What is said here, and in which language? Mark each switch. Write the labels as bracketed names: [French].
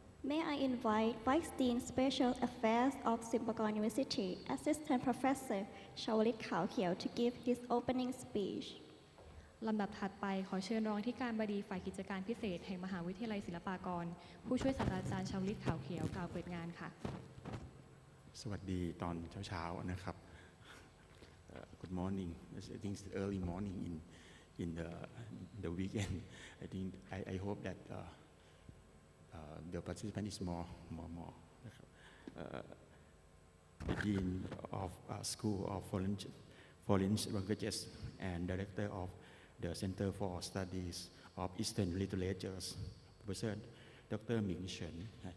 [English] May I invite Vice Dean Special Affairs of Silpakorn University, Assistant Professor Chawalit Khaokhiew to give his opening speech. [Thai] ลำดับถัดไปขอเชิญรองอธิการบดีฝ่ายกิจการพิเศษแห่งมหาวิทยาลัยศิลปากรผู้ช่วยศาสตราจารย์ชาวลิตขาวเขียวกล่าวเปิดงานค่ะ สวัสดีตอนเช้าๆนะครับ [English] Good morning. I think it's early morning in the weekend. I hope that the participant is more [Thai] นะครับ [English] The Dean of School of Foreign Languages and Director of the Center for Studies of Eastern Literatures, Professor Dr. Ming Chen.